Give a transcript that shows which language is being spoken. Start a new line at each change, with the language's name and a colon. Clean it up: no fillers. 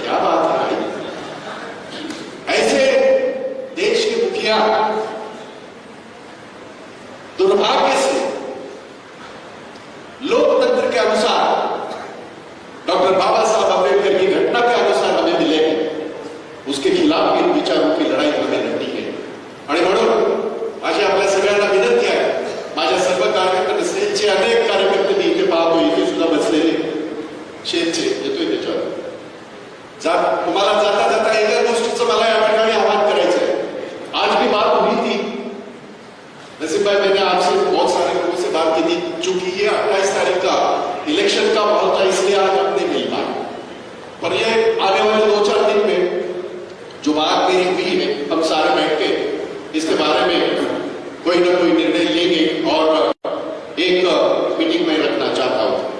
Hindi: क्या बात है भाई, ऐसे देश के मुखिया दुर्भाग्य से लोकतंत्र के अनुसार, डॉक्टर बाबा साहब अम्बेडकर की घटना के अनुसार हमें मिले हैं, उसके खिलाफ इन विचारों की लढाई हमें
Marathi: लढली आहे। आणि म्हणून माझी आपल्या सगळ्यांना विनंती आहे, माझ्या सर्व कार्यकर्ते, सेलचे अनेक कार्यकर्ते मी इथे पाहतो, इथे सुद्धा बसलेले शेतचे, येतोय त्याच्यावर तुम्हाला जाता जाता एका गोष्टीचं मला या ठिकाणी आवाहन करायचं है।
Hindi: आज भी बात हुई थी नसीम भाई, मैंने आपसे बहुत सारे लोगों से बात की थी, चूंकि ये 28 तारीख का इलेक्शन का माहौल था, इसलिए आज आप नहीं मिल पाए, पर ये आने वाले 2-4 दिन में जो बात मेरी हुई है, हम सारे बैठ के इसके बारे में कोई ना कोई निर्णय लेंगे और एक मीटिंग में रखना चाहता हूं।